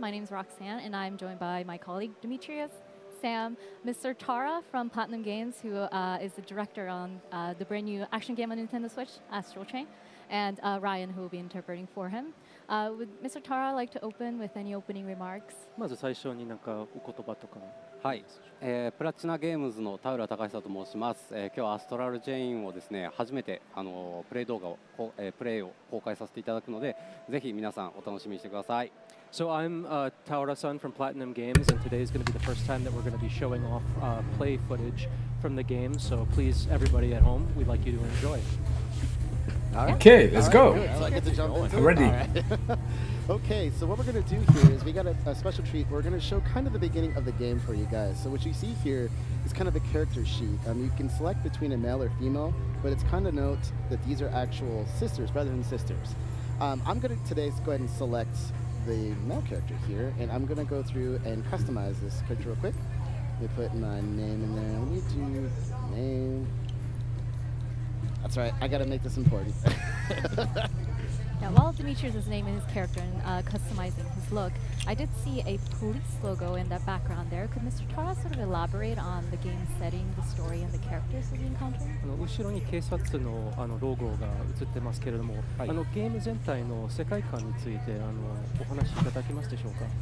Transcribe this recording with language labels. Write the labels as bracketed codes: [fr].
[en] My name is Roxanne and I'm joined by my colleague Demetrius, Sam, Mr. Tara from Platinum Games, who is the director on the brand new action game on Nintendo Switch, Astral Chain, and Ryan, who will be interpreting for him. Would Mr. Tara like to open with any opening remarks? [ja] まず最初になんかお言葉とか。はい、プラチナゲームズの田浦隆久と申します。今日はアストラルチェインをですね、初めてプレイ動画をプレイを公開させていただくので、ぜひ皆さんお楽しみにしてください。 [en] So I'm Taura-san from Platinum Games, and today is going to be the first time that we're going to be showing off play footage from the game. So please, everybody at home, we'd like you to enjoy. Okay, let's go. Good. So I get to jump into I'm ready. All right. Okay, so what we're going to do here is we got a special treat. We're going to show kind of the beginning of the game for you guys. So what you see here is kind of a character sheet. You can select between a male or female, but it's kind of note that these are actual sisters rather than sisters. I'm going to today go ahead and select the male character here, and I'm going to go through and customize this character real quick. Let me put my name in there. Let me do name. That's right, I gotta make this important. Yeah, while Demetrius is naming his character and customizing his look, I did see a police logo in that background there. Could Mr. Tara sort of elaborate on the game setting, the story, and the characters we'll be encountering? [ja] 後ろに警察のロゴが映ってますけれども、ゲーム全体の世界観についてお話しいただけますでしょうか。